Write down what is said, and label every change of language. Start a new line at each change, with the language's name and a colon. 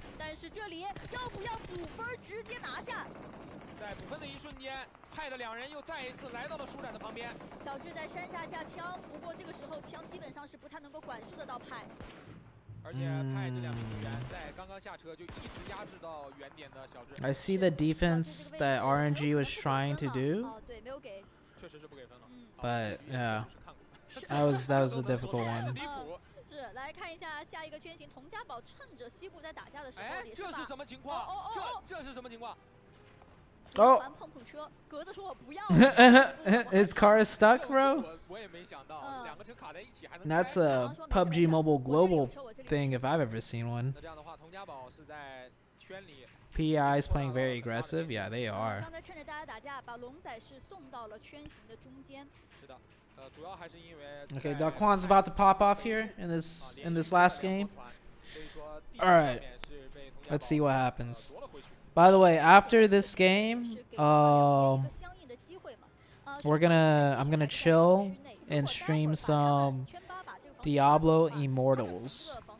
Chinese: 但是这里要不要补分直接拿下？在补分的一瞬间，派的两人又再一次来到了舒展的旁边。小智在山下架枪，不过这个时候枪基本上是不太能够管束得到派。而且派这两名队员在刚刚下车就一直压制到原点的小智。
English: I see the defense that RNG was trying to do.
Chinese: 对，没有给。确实是不给分了。
English: But yeah, that was a difficult one.
Chinese: 是，来看一下下一个圈型，童家宝趁着西部在打架的时候，哎，这是什么情况？这是什么情况？
English: Oh.
Chinese: 碰车，格子说我不要。
English: His car is stuck, bro.
Chinese: 我也没想到，两个车卡在一起还能。
English: That's a PUBG Mobile global thing if I've ever seen one.
Chinese: 那这样的话，童家宝是在圈里。
English: PEI is playing very aggressive. Yeah, they are.
Chinese: 刚才趁着大家打架，把龙仔是送到了圈型的中间。是的，主要还是因为。
English: Okay, Daquan's about to pop off here in this last game. All right, let's see what happens. By the way, after this game, I'm gonna chill and stream some Diablo Immortals.